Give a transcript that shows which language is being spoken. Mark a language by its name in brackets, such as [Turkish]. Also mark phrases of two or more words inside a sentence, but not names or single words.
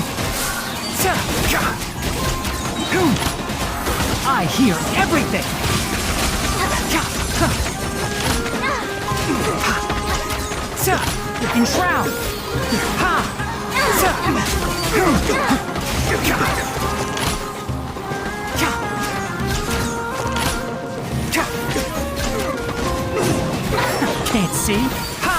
[English] Sa! Ga! Hoom! I hear everything! Ga! Ha! Ha! Sa! Enshroud! Ha! Sa! Hoom! Ga! Ga! Ga! Can't see? Ha!